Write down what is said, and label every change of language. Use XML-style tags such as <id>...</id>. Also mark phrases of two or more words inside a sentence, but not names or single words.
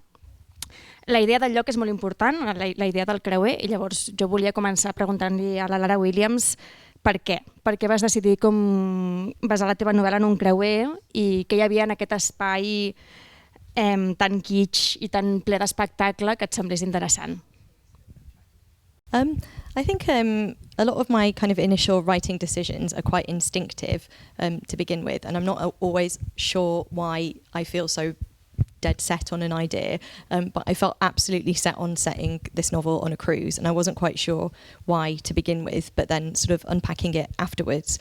<ca>La idea del lloc és molt important, la idea del creuer, i llavors jo volia començar preguntant-li a la Lara Williams per què. Per què vas decidir com basar la teva novel·la en un creuer i què hi havia en aquest espai tan kitsch i tan ple d'espectacle que et semblés interessant?</ca> <en>I think a lot of my kind of initial writing decisions are quite instinctive to begin with, and I'm not always sure why I feel so dead set on an idea, but I felt absolutely set on setting this novel on a cruise, and I wasn't quite sure why to begin with, but then sort of unpacking it afterwards.</en>